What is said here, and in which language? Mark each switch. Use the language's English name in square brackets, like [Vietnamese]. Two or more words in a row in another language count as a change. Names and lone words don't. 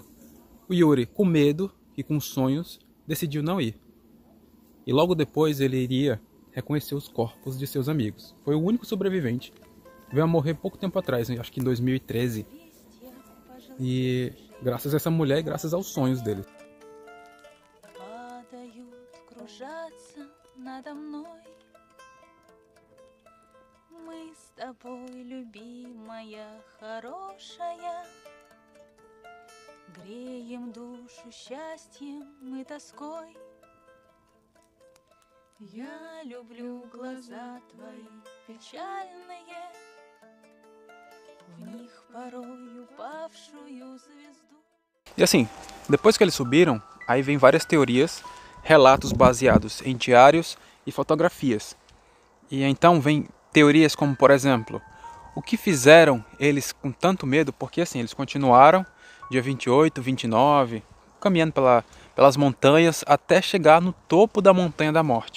[Portuguese] O Yuri, com medo e com sonhos, decidiu não ir. E logo depois ele iria reconhecer os corpos de seus amigos. Foi o único sobrevivente. Veio a morrer pouco tempo atrás, acho que em 2013. E graças a essa mulher e graças aos sonhos dele. [Russian] Мы с тобой, любимая, хорошая, греем душу счастьем и тоской. Я люблю глаза твои печальные, в них порой упавшую звезду. [Portuguese] E assim, depois que eles subiram, aí vem várias teorias, relatos baseados em diários e fotografias. E então vem teorias como, por exemplo, o que fizeram eles com tanto medo, porque assim, eles continuaram dia 28, 29, caminhando pelas montanhas até chegar no topo da Montanha da Morte.